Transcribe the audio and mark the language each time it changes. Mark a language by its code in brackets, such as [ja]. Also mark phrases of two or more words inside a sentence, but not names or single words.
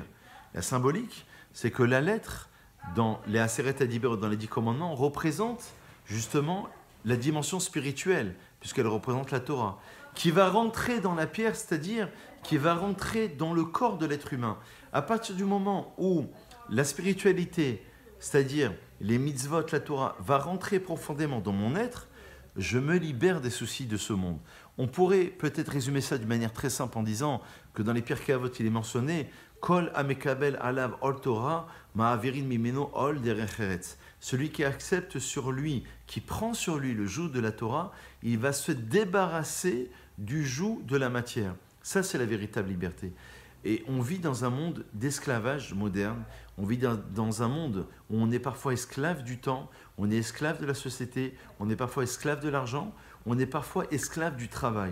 [fr] La symbolique, c'est que la lettre, dans les [he] עשרת הדיברות, [fr] dans les 10 commandements, représente justement la dimension spirituelle, puisqu'elle représente la Torah, qui va rentrer dans la pierre, c'est-à-dire qui va rentrer dans le corps de l'être humain. À partir du moment où la spiritualité, c'est-à-dire les mitzvot, la Torah, va rentrer profondément dans mon être, je me libère des soucis de ce monde. On pourrait peut-être résumer ça d'une manière très simple en disant que dans les Pirkei Avot, il est mentionné [he] כל המקבל עליו עול תורה מעבירין ממנו עול דרך ארץ. [fr] Celui qui accepte sur lui, qui prend sur lui le joug de la Torah, il va se débarrasser du joug de la matière. Ça, c'est la véritable liberté. Et on vit dans un monde d'esclavage moderne, on vit dans un monde où on est parfois esclave du temps, on est esclave de la société, on est parfois esclave de l'argent, on est parfois esclave du travail.